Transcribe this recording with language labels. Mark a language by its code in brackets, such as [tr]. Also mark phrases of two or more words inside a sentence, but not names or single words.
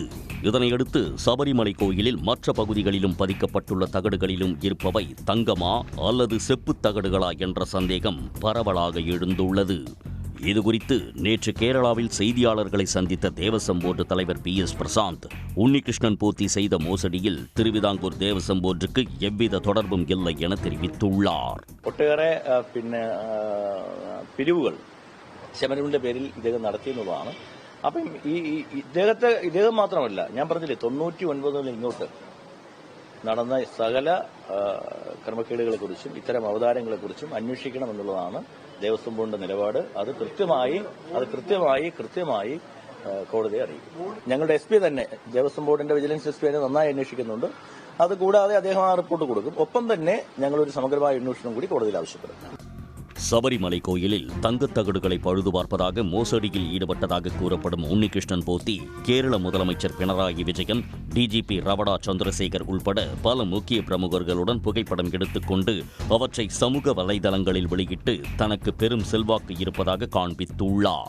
[ta] இதனையடுத்து சபரிமலை கோயிலில் மற்ற பகுதிகளிலும் பதிக்கப்பட்டுள்ள தகடுகளிலும் இருப்பவை தங்கமா அல்லது செப்புத் தகடுகளா என்ற சந்தேகம் பரவலாக எழுந்துள்ளது. இதுகுறித்து நேற்று கேரளாவில் செய்தியாளர்களை சந்தித்த தேவசம் போர்டு தலைவர் PS பிரசாந்த், உன்னிகிருஷ்ணன் போத்தி செய்த மோசடியில் திருவிதாங்கூர் தேவசம் போர்டுக்கு எவ்வித தொடர்பும் இல்லை என தெரிவித்துள்ளார். [ml] ഒട്ടേറെ പിരിവുകൾ ശബരിമലയുടെ പേരിൽ ഇദ്ദേഹം നടത്തിയെന്നുള്ളതാണ്. അപ്പം ഇദ്ദേഹം മാത്രമല്ല, ഞാൻ പറഞ്ഞില്ലേ 99 ഇങ്ങോട്ട് നടന്ന സകല ക്രമക്കേടുകളെക്കുറിച്ചും ഇത്തരം അവതാരങ്ങളെക്കുറിച്ചും അന്വേഷിക്കണമെന്നുള്ളതാണ് ദേവസ്വം ബോർഡിന്റെ നിലപാട്. അത് കൃത്യമായി കോടതിയെ അറിയിക്കും. ഞങ്ങളുടെ SP തന്നെ ദേവസ്വം ബോർഡിന്റെ വിജിലൻസ് SP തന്നെ നന്നായി അന്വേഷിക്കുന്നുണ്ട്. അതുകൂടാതെ അദ്ദേഹം ആ റിപ്പോർട്ട് കൊടുക്കും. ഒപ്പം തന്നെ ഞങ്ങളൊരു സമഗ്രമായ അന്വേഷണം കൂടി കോടതിയിൽ ആവശ്യപ്പെടും. [ta] சபரிமலை கோயிலில் தங்கத்தகடுகளை பழுது பார்ப்பதாக மோசடியில் ஈடுபட்டதாக கூறப்படும் உன்னிகிருஷ்ணன் போத்தி கேரள முதலமைச்சர் பினராயி விஜயன், DGP ரவடா சந்திரசேகர் உள்பட பல முக்கிய பிரமுகர்களுடன் புகைப்படம் எடுத்துக்கொண்டு அவற்றை சமூக வலைதளங்களில் வெளியிட்டு தனக்கு பெரும் செல்வாக்கு இருப்பதாக காண்பித்துள்ளார்.